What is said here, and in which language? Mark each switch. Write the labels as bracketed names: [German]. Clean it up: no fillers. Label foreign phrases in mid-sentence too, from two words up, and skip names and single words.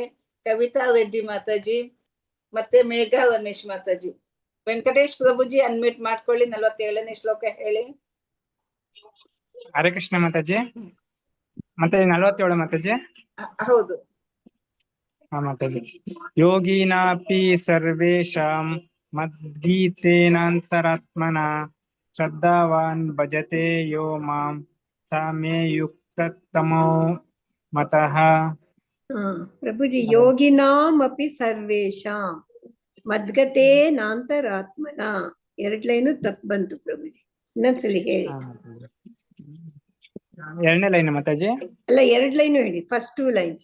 [Kannada] ಕವಿತಾ ರೆಡ್ಡಿ ಮಾತಾಜಿ ಮತ್ತೆ ಮೇಘಾ ರಮೇಶ್ ಮಾತಾಜಿ. ವೆಂಕಟೇಶ್ ಪ್ರಭುಜಿ ಅನ್ಮ್ಯೂಟ್ ಮಾಡ್ಕೊಳ್ಳಿ. 47ನೇ ಶ್ಲೋಕ ಹೇಳಿ. ಹರೇ ಕೃಷ್ಣ ಮಾತಾಜಿ. ಮತ್ತೆ 47 ಮಾತಾಜಿ. ಹೌದು. ಮಾತಾಜಿ. [Sanskrit] ಯೋಗಿನಾಪಿ ಸರ್ವೇಷಾಂ ಮದ್ಗೀತೇನಾಂತರಾತ್ಮನ ಶ್ರದ್ಧಾವಾನ್ ಭಜತೆ ಯೋ ಮಾಂ ಸಾ ಮೇ ಯುಕ್ತತಮೋ ಮತಃ. ಪ್ರಭುಜಿ, ಯೋಗಿನಾಮಪಿ ಸರ್ವೇಷಾಂ ಮದ್ಗತೇನಾಂತರಾತ್ಮನ. [Kannada] 2 ಲೈನು ತಪ್ಪು ಬಂತು ಪ್ರಭುಜಿ. ಇನ್ನೊಂದ್ಸಲಿ ಹೇಳಿ. 2ನೇ ಲೈನ್ ಮಾತಾಜಿ. ಅಲ್ಲ, 2 ಲೈನು ಹೇಳಿ. [English] first 2 lines.